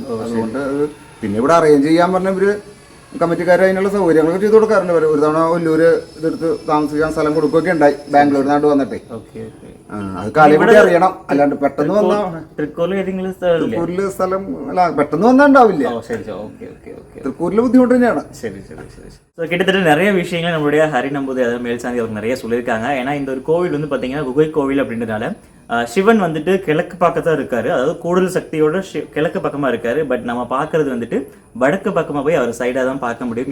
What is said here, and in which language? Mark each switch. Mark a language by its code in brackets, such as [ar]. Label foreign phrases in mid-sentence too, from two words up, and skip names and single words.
[ml] അതുകൊണ്ട് പിന്നെ ഇവിടെ അറേഞ്ച് ചെയ്യാൻ പറഞ്ഞ ഇവര് കമ്മിറ്റിക്കാർ അതിനുള്ള സൗകര്യങ്ങളൊക്കെ ചെയ്ത് കൊടുക്കാറുണ്ട്. ഒരു തവണ ഒല്ലൂര് ഇതെടുത്ത് താമസിക്കാൻ സ്ഥലം കൊടുക്കുകയൊക്കെ ഉണ്ടായി, ബാംഗ്ലൂരിൽ നിന്നാണ്ട് വന്നിട്ടേ. അത് കാലം അറിയണം, അല്ലാണ്ട് പെട്ടെന്ന് വന്നാൽ തൃക്കൂരില് സ്ഥലം അല്ല പെട്ടെന്ന് വന്നാൽ ഉണ്ടാവില്ല. തൃക്കൂരില് ബുദ്ധിമുട്ട് തന്നെയാണ്. [ta] கிட்டத்தட்ட நிறைய விஷயங்கள் நம்மளுடைய ஹரி நம்பூதி அதாவது மேல்சாந்தி அவருக்கு நிறைய சொல்லியிருக்காங்க. ஏன்னா இந்த ஒரு கோவில் வந்து பார்த்தீங்கன்னா குகை கோவில் அப்படின்றதுனால சிவன் வந்துட்டு கிழக்கு பக்கத்தான் இருக்காரு, அதாவது கூடுதல் சக்தியோட கிழக்கு பக்கமா இருக்காரு. பட் நம்ம பார்க்கறது வந்துட்டு வடக்கு பக்கமா போய் அவர் சைடாக தான் பார்க்க முடியும்.